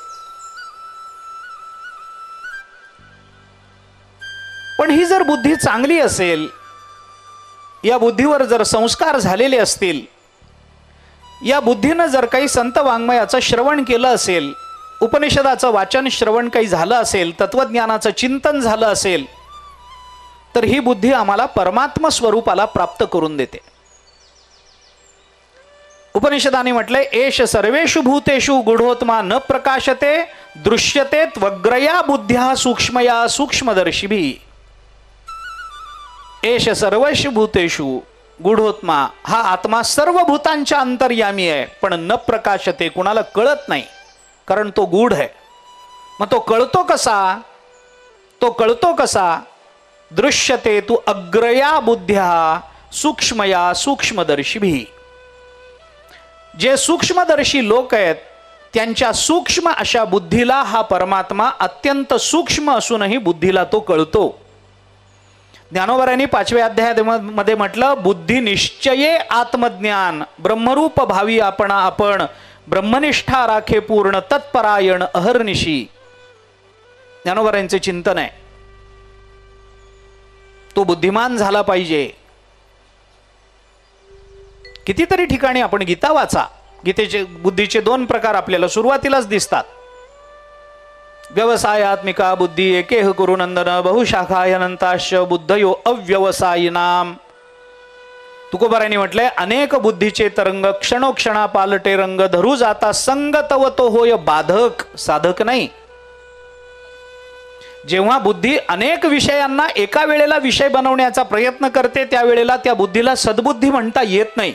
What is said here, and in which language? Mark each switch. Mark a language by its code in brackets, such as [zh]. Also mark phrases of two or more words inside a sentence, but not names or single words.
[mr] पण ही जर बुद्धी चांगली असेल, या बुद्धीवर जर संस्कार झालेले असतील, या बुद्धीनं जर काही संत वाङ्मयाचं श्रवण केलं असेल, उपनिषदाचं वाचन श्रवण काही झालं असेल, तत्वज्ञानाचं चिंतन झालं असेल, तर ही बुद्धी आम्हाला परमात्मा स्वरूपाला प्राप्त करून देते. उपनिषदाने म्हटलंय, [sa] एष सर्वेषु भूतेषु गूढोत्मा न प्रकाशते दृश्यते त्वग्रया बुद्ध्या सूक्ष्मया सूक्ष्मदर्शिभिः. एष सर्वेषु भूतेषु गूढोत्मा, [mr] हा आत्मा सर्व भूतांच्या अंतर्यामी आहे, पण [sa] न प्रकाशते, [mr] कुणाला कळत नाही, कारण तो गूढ आहे. मग तो कळतो कसा? तो कळतो कसा? [sa] दृश्यते तू अग्रया बुद्ध्या सूक्ष्मया सूक्ष्मदर्शिभिः. [mr] जे सूक्ष्मदर्शी लोक आहेत त्यांच्या सूक्ष्म अशा बुद्धीला हा परमात्मा अत्यंत सूक्ष्म असूनही बुद्धीला तो कळतो. ज्ञानोबरांनी 5व्या अध्यायामध्ये म्हटलं, बुद्धी निश्चये आत्मज्ञान ब्रह्मरूप भावी आपण ब्रह्मनिष्ठा राखे पूर्ण तत्परायण अहर्निशी. ज्ञानोबरांचे चिंतन आहे, तो बुद्धिमान झाला पाहिजे. कितीतरी ठिकाणी आपण गीता वाचा, गीतेचे बुद्धीचे 2 प्रकार आपल्याला सुरुवातीलाच दिसतात. [sa] व्यवसायात्मिका बुद्धी एकेह कुरुनंदन बहुशाखायनंताश बुद्धयो अव्यवसायिनाम. [mr] तुकोबारांनी म्हटलंय, अनेक बुद्धीचे तरंग क्षणोक्षणा पालटे रंग धरू जाता संगतव तो होय बाधक, साधक नाही. जेव्हा बुद्धी अनेक विषयांना एका वेळेला विषय बनवण्याचा प्रयत्न करते, त्यावेळेला त्या बुद्धीला सद्बुद्धी म्हणता येत नाही.